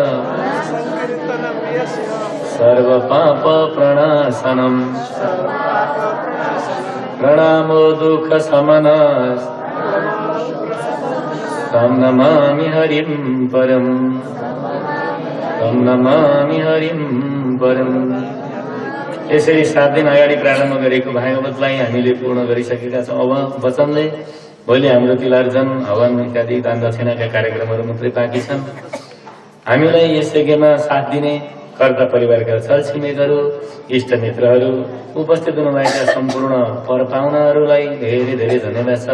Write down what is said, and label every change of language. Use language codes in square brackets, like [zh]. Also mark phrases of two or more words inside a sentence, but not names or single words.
[sa] सर्व पाप प्रणाशनम प्रणामो दुख शमनः तं नमामि हरिं परम, तं नमामि हरिं परम। [ne] यसरी 7 दिन अगाडि प्रारम्भ गरेको भागवतलाई हामीले पूर्ण गरिसकेका छौँ। अब वचनले भोलि हाम्रो तिलार्जन हवन इत्यादि दान दक्षिणाका कार्यक्रमहरू मात्रै बाँकी छन्। हामीलाई यस यज्ञमा साथ दिने कर्ता परिवारका छरछिमेकहरू, इष्टमित्रहरू, उपस्थित हुनुभएका सम्पूर्ण परपाहुनाहरूलाई धेरै धेरै धन्यवाद छ।